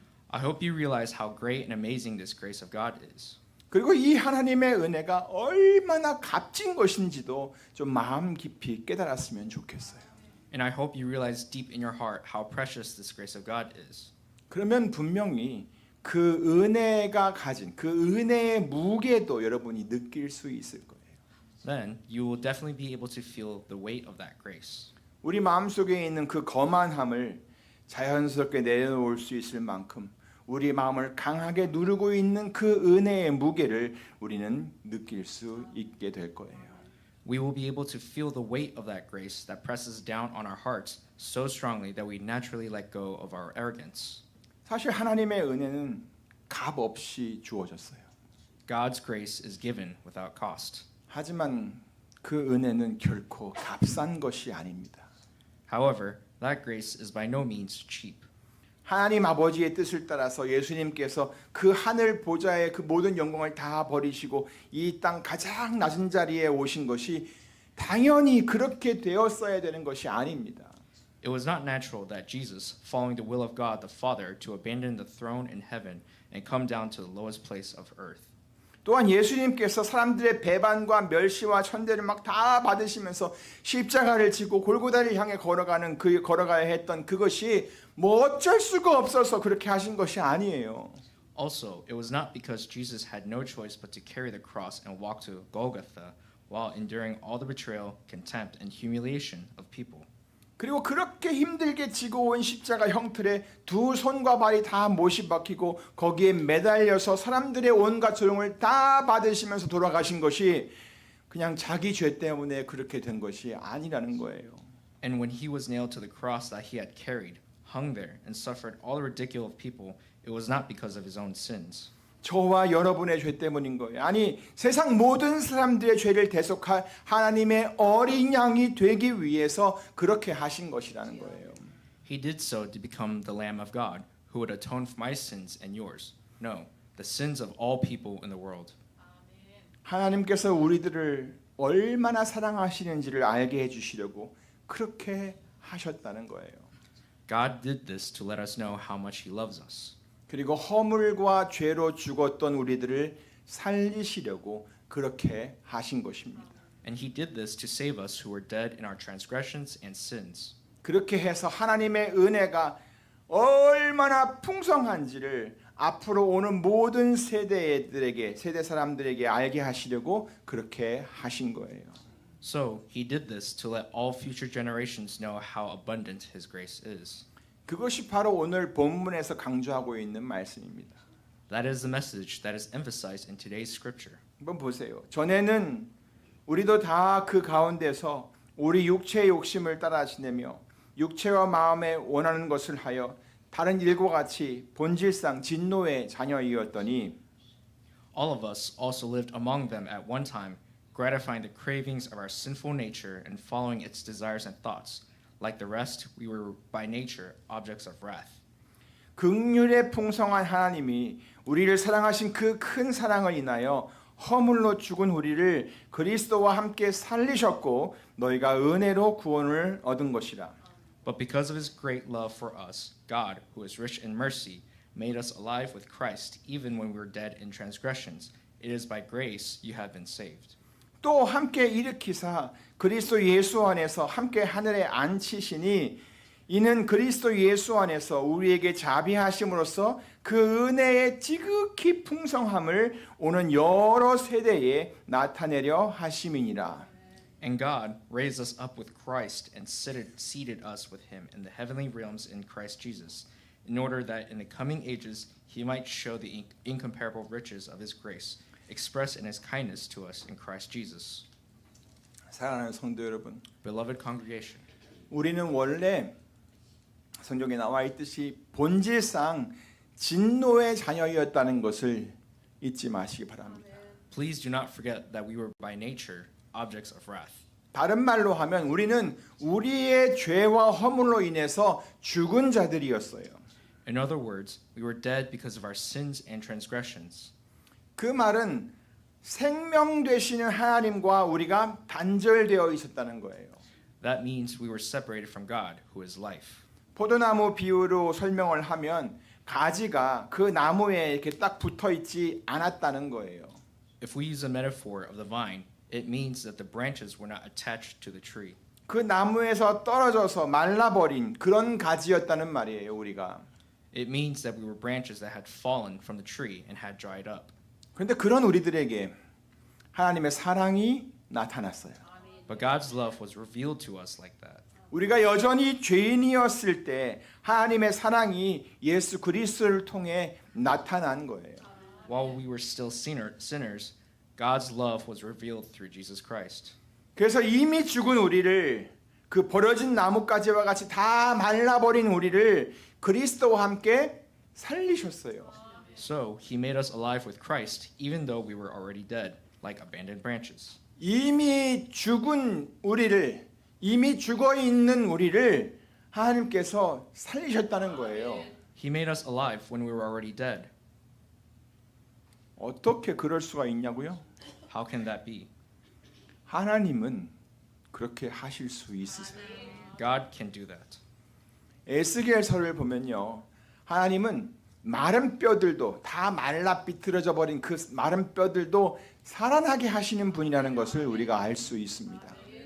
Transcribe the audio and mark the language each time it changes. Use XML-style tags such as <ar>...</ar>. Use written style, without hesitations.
<en>I hope you realize how great and amazing this grace of God is.</en> <ko>그리고 이 하나님의 은혜가 얼마나 값진 것인지도 좀 마음 깊이 깨달았으면 좋겠어요.</ko> <en>And I hope you realize deep in your heart how precious this grace of God is.</en> <ko>그러면 분명히 그 은혜가 가진 그 은혜의 무게도 여러분이 느낄 수 있을 거예요.</ko> <en>Then you will definitely be able to feel the weight of that grace.</en> <ko>우리 마음속에 있는 그 거만함을 자연스럽게 내려놓을 수 있을 만큼 우리 마음을 강하게 누르고 있는 그 은혜의 무게를 우리는 느낄 수 있게 될 거예요.</ko> <en>We will be able to feel the weight of that grace that presses down on our hearts so strongly that we naturally let go of our arrogance.</en> <ko>사실 하나님의 은혜는 값 없이 주어졌어요.</ko> <en>God's grace is given without cost.</en> <ko>하지만 그 은혜는 결코 값싼 것이 아닙니다.</ko> <en>However, that grace is by no means cheap.</en> <ko>하나님 아버지의 뜻을 따라서 예수님께서 그 하늘 보좌의 그 모든 영광을 다 버리시고 이 땅 가장 낮은 자리에 오신 것이 당연히 그렇게 되었어야 되는 것이 아닙니다.</ko> <en>It was not natural that Jesus, following the will of God the Father, to abandon the throne in heaven and come down to the lowest place of earth.</en> <ko>또한 예수님께서 사람들의 배반과 멸시와 천대를 막 다 받으시면서 십자가를 지고 골고다를 향해 걸어가야 했던 그것이 뭐 어쩔 수가 없어서 그렇게 하신 것이 아니에요.</ko> <en>Also, it was not because Jesus had no choice but to carry the cross and walk to Golgotha while enduring all the betrayal, contempt, and humiliation of people.</en> <ko>그리고 그렇게 힘들게 지고 온 십자가 형틀에 두 손과 발이 다 못이 박히고 거기에 매달려서 사람들의 온갖 조롱을 다 받으시면서 돌아가신 것이 그냥 자기 죄 때문에 그렇게 된 것이 아니라는 거예요.</ko> <en>And when he was nailed to the cross that he had carried, hung there, and suffered all the ridicule of people, it was not because of his own sins.</en> <ko>저와 여러분의 죄 때문인 거예요. 아니 세상 모든 사람들의 죄를 대속할 하나님의 어린 양이 되기 위해서 그렇게 하신 것이라는 거예요.</ko> <en>He did so to become the Lamb of God, who would atone for my sins and yours. No, the sins of all people in the world.</en> <ko>하나님께서 우리들을 얼마나 사랑하시는지를 알게 해주시려고 그렇게 하셨다는 거예요.</ko> <en>God did this to let us know how much he loves us.</en> <ko>그리고 허물과 죄로 죽었던 우리들을 살리시려고 그렇게 하신 것입니다.</ko> <en>And he did this to save us who were dead in our transgressions and sins.</en> <ko>그렇게 해서 하나님의 은혜가 얼마나 풍성한지를 앞으로 오는 모든 세대 사람들에게 알게 하시려고 그렇게 하신 거예요.</ko> <en>So he did this to let all future generations know how abundant his grace is.</en> <ko>그것이 바로 오늘 본문에서 강조하고 있는 말씀입니다.</ko> <en>That is the message that is emphasized in today's scripture.</en> <ko>한번 보세요. 전에는 우리도 다 그 가운데서 우리 육체의 욕심을 따라 지내며 육체와 마음에 원하는 것을 하여 다른 일과 같이 본질상 진노의 자녀이었더니</ko> <en>All of us also lived among them at one time, gratifying the cravings of our sinful nature and following its desires and thoughts. Like the rest, we were by nature objects of wrath.</en> <ko>긍휼의 풍성한 하나님이 우리를 사랑하신 그 큰 사랑을 인하여 허물로 죽은 우리를 그리스도와 함께 살리셨고 너희가 은혜로 구원을 얻은 것이라.</ko> <en>But because of his great love for us, God, who is rich in mercy, made us alive with Christ, even when we were dead in transgressions. It is by grace you have been saved.</en> <ko>또 함께 일으키사 그리스도 예수 안에서 함께 하늘에 앉히시니 이는 그리스도 예수 안에서 우리에게 자비하심으로써 그 은혜의 지극히 풍성함을 오는 여러 세대에 나타내려 하심이니라.</ko> <en>And God raised us up with Christ and seated us with him in the heavenly realms in Christ Jesus, in order that in the coming ages he might show the incomparable riches of his grace, expressed in his kindness to us in Christ Jesus.</en> <ko>사랑하는 성도 여러분,</ko> <en>Beloved congregation,</en> <ko>우리는 원래 성경에 나와 있듯이 본질상 진노의 자녀였다는 것을 잊지 마시기 바랍니다.</ko> <en>please do not forget that we were by nature objects of wrath.</en> <ko>다른 말로 하면 우리는 우리의 죄와 허물로 인해서 죽은 자들이었어요.</ko> <en>In other words, we were dead because of our sins and transgressions.</en> <ko>그 말은 생명 되시는 하나님과 우리가 단절되어 있었다는 거예요.</ko> <en>That means we were separated from God, who is life.</en> <ko>포도나무 비유로 설명을 하면 가지가 그 나무에 이렇게 딱 붙어 있지 않았다는 거예요.</ko> <en>If we use a metaphor of the vine, it means that the branches were not attached to the tree.</en> <ko>그 나무에서 떨어져서 말라버린 그런 가지였다는 말이에요, 우리가.</ko> <en>It means that we were branches that had fallen from the tree and had dried up.</en> <ko>그런데 그런 우리들에게 하나님의 사랑이 나타났어요.</ko> <en>But God's love was revealed to us like that.</en> <ko>우리가 여전히 죄인이었을 때 하나님의 사랑이 예수 그리스도를 통해 나타난 거예요.</ko> <en>While we were still sinners, God's love was revealed through Jesus Christ.</en> <ko>그래서 이미 죽은 우리를 그 버려진 나뭇가지와 같이 다 말라버린 우리를 그리스도와 함께 살리셨어요.</ko> <en>So he made us alive with Christ, even though we were already dead, like abandoned branches.</en> <ko>이미 죽은 우리를 이미 죽어 있는 우리를 하나님께서 살리셨다는 거예요.</ko> <en>He made us alive when we were already dead.</en> <ko>어떻게 그럴 수가 있냐고요?</ko> <en>How can that be?</en> <ko>하나님은 그렇게 하실 수 있으세요.</ko> <en>God can do that.</en> <ko>에스겔서를 보면요. 하나님은 마른 뼈들도 다 말라 비틀어져 버린 그 마른 뼈들도 살아나게 하시는 분이라는 것을 우리가 알 수 있습니다.</ko>